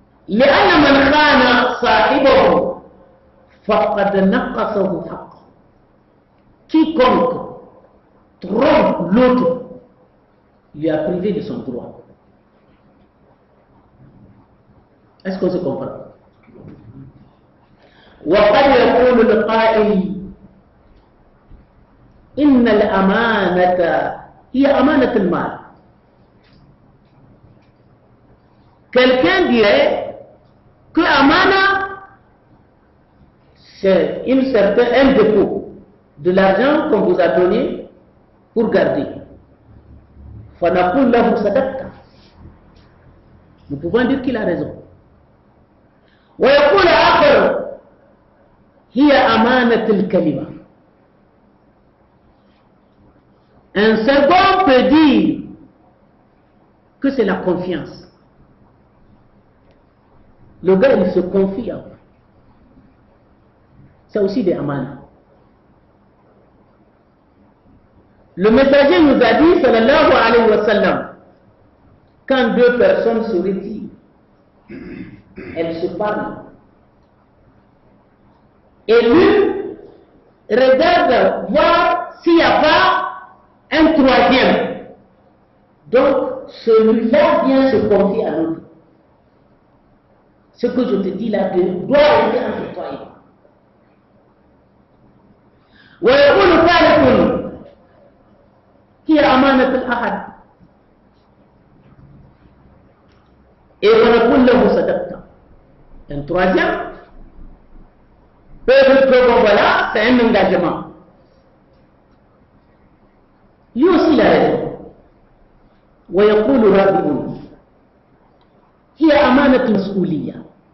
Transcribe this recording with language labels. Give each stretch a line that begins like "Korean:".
Arabic: لأن من خان صاحبه فقد نقصه حقه.
French: Quiconque trompe l'autre lui a privé de son droit. Est-ce qu'on se comprend?
Arabic: وقد يقول القائل إن الأمانة هي أمانة المال.
French: Quelqu'un dirait que Amana, c'est un dépôt de l'argent qu'on vous a donné pour garder.
Arabic: فنقول له صدقت.
French: Nous pouvons dire qu'il a raison.
Arabic: ويقول آخر هي أمانة الكلمة.
French: Un second peut dire que c'est la confiance. Le gars, il se confie à vous. C'est aussi des amanas. Le messager nous a dit, sallallahu alayhi wa sallam, quand deux personnes se retirent, elles se parlent. Et l'une regarde voir s'il n'y a pas un troisième. Donc, celui-là vient se confier à l'autre. Ce que je te dis là doit rester entre toi et moi.
Arabic: ويقول ثالث هي أمانة الأحد. Et ونقول له صدقت.
French: Un troisième peut dire que bon voilà, c'est un engagement. Lui aussi il a raison.
Arabic: ويقول رابع هي أمانة مسؤولية.